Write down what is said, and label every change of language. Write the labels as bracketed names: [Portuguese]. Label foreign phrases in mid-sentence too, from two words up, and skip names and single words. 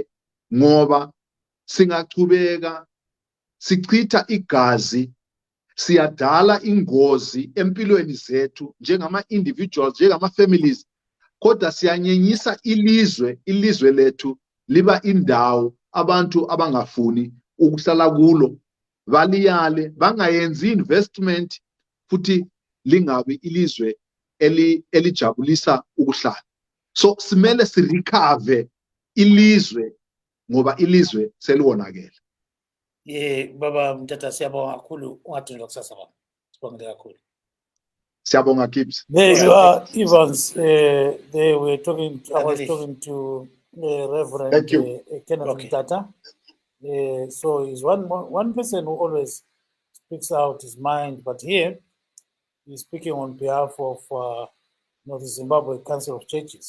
[North Ndebele] ngoba singachubeka sichitha igazi siyadala ingozi empilweni zethu njengama-individuals, njengama-families, kodwa siyanyenyisa ilizwe lethu liba indawo abantu abangafuni ukuhlala kulo, baliyale, bangayenzi investment futhi lingabi ilizwe elijabulisa ukuhlala. So simele sirecover ilizwe ngoba ilizwe seliwonakele. Baba Mtata, siyabonga kakhulu, ungadinwa kusasa baba. Sibongile kakhulu. Siyabonga Gibbs. [English] There you are, Evans. They were talking. I was talking to Reverend Thank you. Kenneth Mtata. So he's one person who always speaks out his mind, but here he's speaking on behalf of the Zimbabwe Council of Churches.